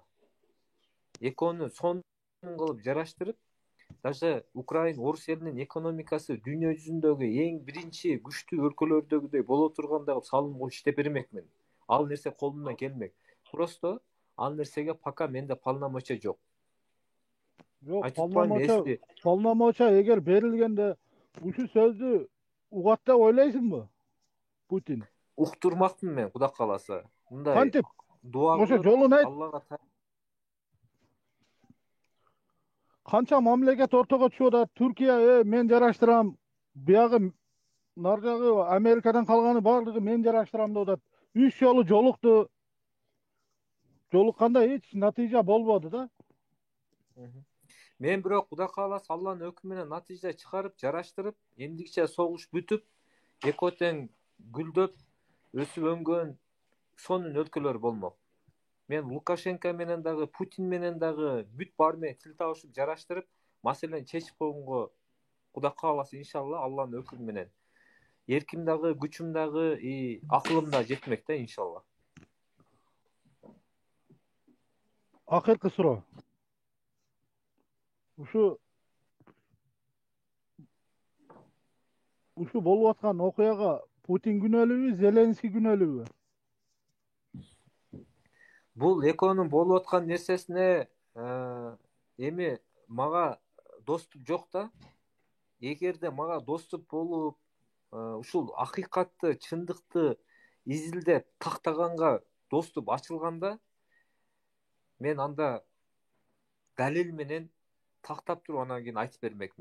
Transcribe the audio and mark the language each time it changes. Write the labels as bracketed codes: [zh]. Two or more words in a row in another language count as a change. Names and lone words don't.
[ky] Экөөнү сонун кылып жараштырып, даже Украин, орус элинин экономикасы дүйнө жүзүндөгү эң биринчи күчтүү өлкөлөрдөгүдөй боло тургандай кылып салым коюп иштеп бермекмин. Ал нерсе колумдан келмек. Просто ал нерсеге пока менде полномочия жок. Yok, Айтып турбаймынбы, эсти полномочия эгер берилгенде ушу сөзү угат деп ойлойсуңбу Путин? уктурмакмын мен, Кудай кааласа. Мындай Kantip дуа oşo кылып, жолун айт. Аллага Канча мамлекет ортого түшүп атат. Түркия мен жараштырам. Буягы наржагы Америкадан калганы баарлыгы мен жараштырам деп атат. 3 жолу жолукту. Жолукканда эч натыйжа болбоду да. мен бирок Кудай кааласа Алланын өкүмү менен натыйжа чыгарып, жараштырып, эмдикче согуш бүтүп, экөө тең гүлдөп, өсүп өнгөн сонун өлкөлөр болмок. Мен Лукашенко менен дагы, Путин менен дагы бүт баары менен тил табышып, жараштырып, маселени чечип койгонго Кудай кааласа иншалла Алланын өкүмү менен. Эрким дагы, күчүм дагы, акылым да жетмек да иншалла. Акыркы суроо. Ушу болуп аткан окуяга Путин күнөөлүбү, Зеленский күнөөлүбү? Бул экөөнүн болуп аткан нерсесине эми мага доступ жок да. Эгерде мага доступ болуп, ушул акыйкатты, чындыкты изилдеп тактаганга доступ ачылганда, мен анда далил менен тактап туруп анан кийин айтып бермек.